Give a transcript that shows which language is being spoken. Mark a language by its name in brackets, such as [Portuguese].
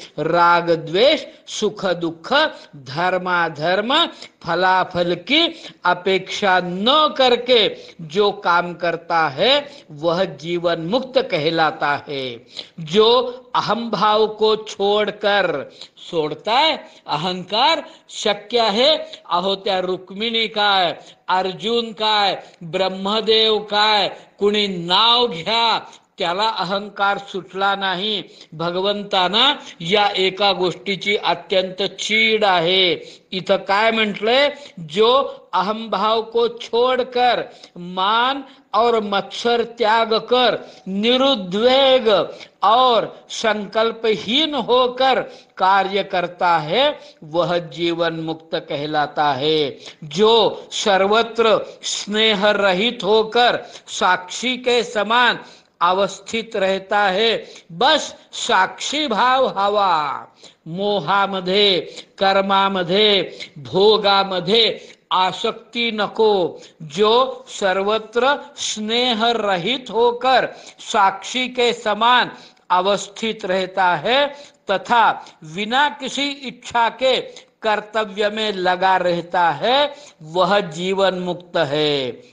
[Hindi] राग द्वेष सुख दुःख धर्माधर्म फलाफल की अपेक्षा न करके जो काम करता है वह जीवन मुक्त कहलाता है. जो अहम भाव को छोड़कर, [Marathi] सोडताय अहंकार शक्य आहे. अहो त्या रुक्मिणी काय, अर्जुन काय, ब्रह्मदेव काय, कुणी नाव घ्या, त्याला अहंकार सुटला नाही. भगवंताना या एका गोष्टीची अत्यंत चीड आहे. इथं काय म्हटलंय, [Hindi] जो अहम भाव को छोड़कर मान और मत्सर त्याग कर निरुद्वेग और संकल्पहीन होकर कार्य करता है वह जीवन मुक्त कहलाता है. जो सर्वत्र स्नेह रहित होकर साक्षी के समान अवस्थित रहता है, [Marathi] बस साक्षी भाव हवा. मोहामध्ये कर्मामध्ये भोगामध्ये आसक्ती नको. [Hindi] जो सर्वत्र स्नेह रहित होकर साक्षी के समान अवस्थित रहता है तथा बिना किसी इच्छा के कर्तव्य में लगा रहता है वह जीवन मुक्त है.